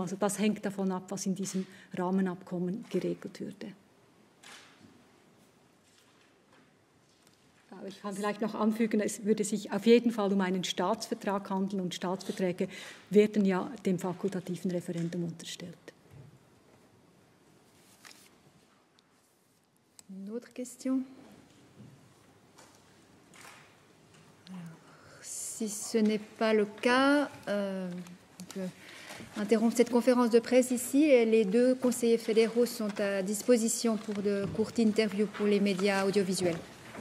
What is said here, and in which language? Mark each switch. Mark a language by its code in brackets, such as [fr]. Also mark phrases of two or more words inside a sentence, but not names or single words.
[de] Also das hängt davon ab, was in diesem Rahmenabkommen geregelt würde. Aber ich kann vielleicht noch anfügen, es würde sich auf jeden Fall um einen Staatsvertrag handeln und Staatsverträge werden ja dem fakultativen Referendum unterstellt. [fr] Une autre question? Si ce n'est pas le cas, on peut interrompre cette conférence de presse ici et les deux conseillers fédéraux sont à disposition pour de courtes interviews pour les médias audiovisuels.